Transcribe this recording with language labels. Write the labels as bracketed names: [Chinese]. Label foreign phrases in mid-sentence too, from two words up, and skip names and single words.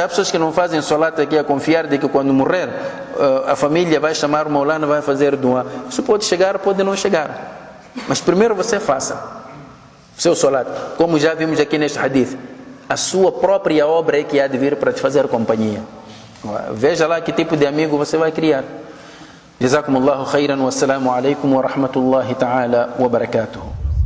[Portuguese] Há pessoas que não fazem salat aqui a confiar de que quando morrer a família vai chamar o Maulana, vai fazer dua. Isso pode chegar, pode não chegar. Mas primeiro você faça o seu salat. Como já vimos aqui neste hadith, a sua própria obra é que há de vir para te fazer companhia. Veja lá que tipo de amigo você vai criar. [Arabic] جزاكم الله خيرا والسلام عليكم ورحمة الله تعالى وبركاته.